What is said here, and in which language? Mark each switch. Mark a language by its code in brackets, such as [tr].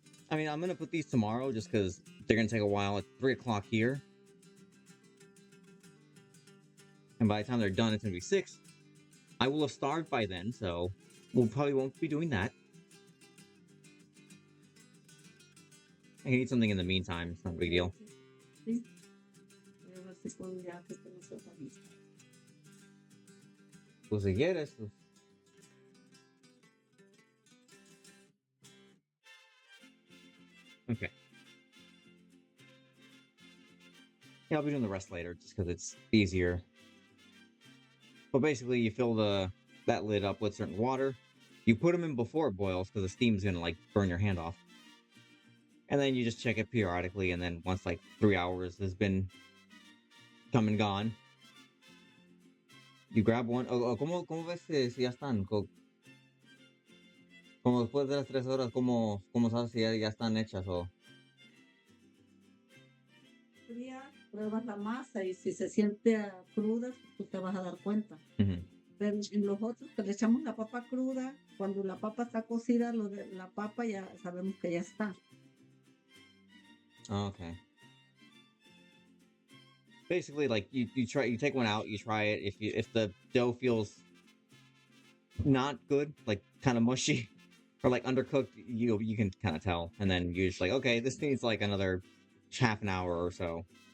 [en] I mean, I'm gonna put these tomorrow just because they're gonna take a while at 3 o'clock here. And by the time they're done, it's gonna be 6. I will have starved by then, so we'll probably won't be doing that. I can eat something in the meantime. It's not a big deal. [es] Sí. Voy a ver si puedo ya que esto no se organiza. Pues si quieres. Pues... [en] Okay. Yeah, I'll be doing the rest later just because it's easier. But basically, you fill that lid up with certain water. You put them in before it boils because the steam's gonna like burn your hand off. And then you just check it periodically, and then once like 3 hours has been come and gone, you grab one. [es] ¿Cómo ves si ya están? Como después de las 3 horas, ¿cómo sabes si ya están hechas o...? Fría, pruebas la masa y si se siente cruda, tú te vas a dar cuenta. Pero en los otros, que le echamos la papa cruda, cuando la papa está cocida, lo de la papa ya sabemos que ya está. [en] Oh, okay. Basically, like you take one out, you try it. If the dough feels not good, like kind of mushy or like undercooked, you can kind of tell, and then you're just like, okay, this needs like another half an hour or so.